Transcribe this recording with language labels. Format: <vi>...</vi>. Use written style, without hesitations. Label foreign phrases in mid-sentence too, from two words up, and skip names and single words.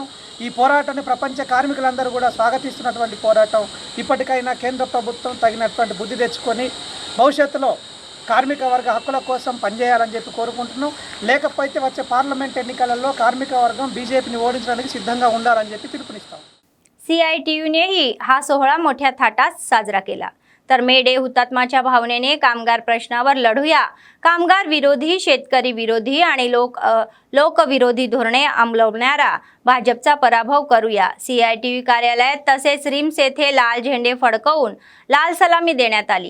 <te>ఈ పోరాటాన్ని ప్రపంచ కార్మికులందరూ కూడా స్వాగతిస్తున్నటువంటి పోరాటం. ఇప్పటికైనా కేంద్ర ప్రభుత్వం తగినటువంటి బుద్ధి తెచ్చుకొని భవిష్యత్తులో కార్మిక వర్గ హక్కుల కోసం పనిచేయాలని చెప్పి కోరుకుంటున్నాం. లేకపోతే వచ్చే పార్లమెంట్ ఎన్నికలలో కార్మిక వర్గం బీజేపీని ఓడించడానికి సిద్ధంగా ఉండాలని చెప్పి పిలుపునిస్తాం.</te> <mr>CITUनेही हा सोहळा मोठ्या थाटात साजरा केला. तर मे डे हुतात्म्याच्या भावनेने कामगार प्रश्नावर लढूया, कामगार विरोधी, शेतकरी विरोधी आणि लोकविरोधी धोरणे अंमलवणाऱ्या भाजपचा पराभव करूया. CITU कार्यालयात तसेच रिम्स येथे लाल झेंडे फडकवून लाल सलामी देण्यात आली.</mr>